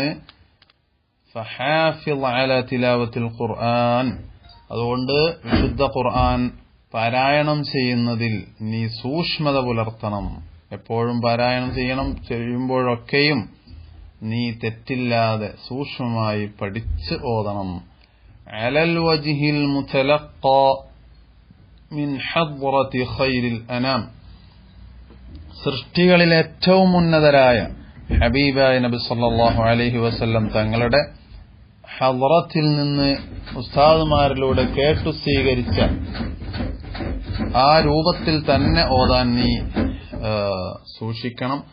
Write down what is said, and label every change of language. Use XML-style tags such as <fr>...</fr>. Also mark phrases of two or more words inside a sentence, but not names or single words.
<ar>فحافظ على تلاوة القرآن,</ar> <ml>അതുകൊണ്ട് വിശുദ്ധ ഖുർആൻ പാരായണം ചെയ്യുന്നതിൽ നീ സൂക്ഷ്മത പുലർത്തണം. എപ്പോഴും പാരായണം ചെയ്യുമ്പോഴൊക്കെയും നീ തെറ്റില്ലാതെ സൂക്ഷ്മമായി പഠിച്ച് ഓതണം.</ml> <ar>على الوجه المتلقى من حضرة خير الأنام</ar> <ml>സൃഷ്ടികളിൽ ഏറ്റവും ഉന്നതരായ ഹബീബായ നബി</ml> <ar>صلى الله عليه وسلم</ar> <ml>തങ്ങളുടെ ഹദ്റത്തിൽ നിന്ന് ഉസ്താദുമാരിലൂടെ കേട്ടു സ്വീകരിച്ച ആ രൂപത്തിൽ തന്നെ ഓതാൻ നീ സൂക്ഷിക്കണം.</ml>